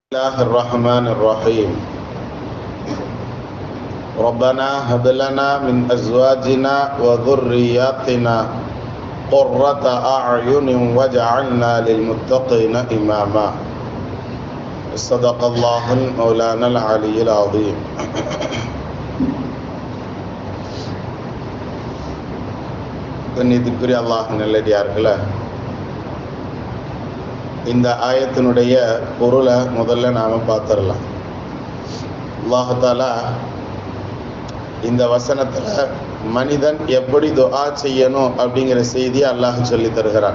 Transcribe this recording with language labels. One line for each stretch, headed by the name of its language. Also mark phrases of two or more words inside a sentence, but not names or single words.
Arabic: الله الرحمن الرحيم ربنا هب لنا من أزواجنا وذرياتنا قرة أعين واجعلنا للمتقين إماما. صدق الله مولانا العلي العظيم.
Tamil: கண்ணியத்திற்குரிய அல்லாஹ் நல்லடியார்களே, இந்த ஆயத்தினுடைய பொருளை முதல்ல நாம் பார்த்துடலாம். அல்லாஹ் தஆலா இந்த வசனத்தில் மனிதன் எப்படி துஆ செய்யணும் அப்படிங்கிற செய்தியை அல்லாஹ் சொல்லி தருகிறான்.